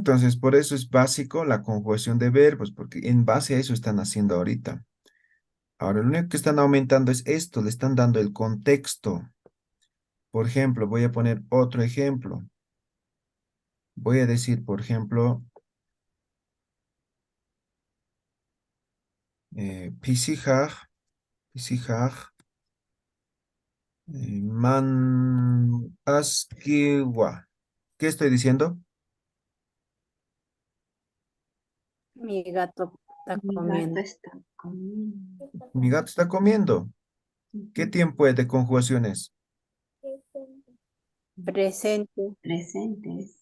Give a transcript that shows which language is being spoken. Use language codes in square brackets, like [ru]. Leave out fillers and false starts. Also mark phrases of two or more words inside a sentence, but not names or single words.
[es] Entonces, por eso es básico la conjugación de verbos, porque en base a eso están haciendo ahorita. Ahora, lo único que están aumentando es esto, le están dando el contexto. Por ejemplo, voy a poner otro ejemplo. Voy a decir, por ejemplo, [ay] pisijaj, pisijaj, man askiwa. [es] ¿Qué estoy diciendo? Mi gato está Mi gato comiendo. está comiendo. Mi gato está comiendo. ¿Qué Ujú. tiempo es de conjugaciones? Presente, Presentes.